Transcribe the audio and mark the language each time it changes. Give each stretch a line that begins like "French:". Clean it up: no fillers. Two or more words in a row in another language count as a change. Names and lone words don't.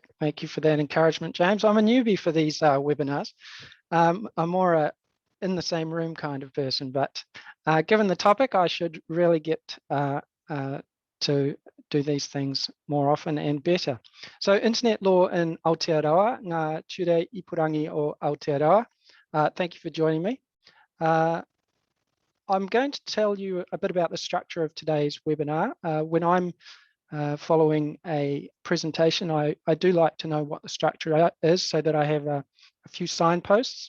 English: Thank you for that encouragement, James. I'm a newbie for these webinars. I'm more in the same room kind of person, but given the topic, I should really get to do these things more often and better. So internet law in Aotearoa,
Māori: ngā ture ipurangi o Aotearoa.
English: Thank you for joining me. I'm going to tell you a bit about the structure of today's webinar. When I'm following a presentation, I do like to know what the structure is so that I have a few signposts.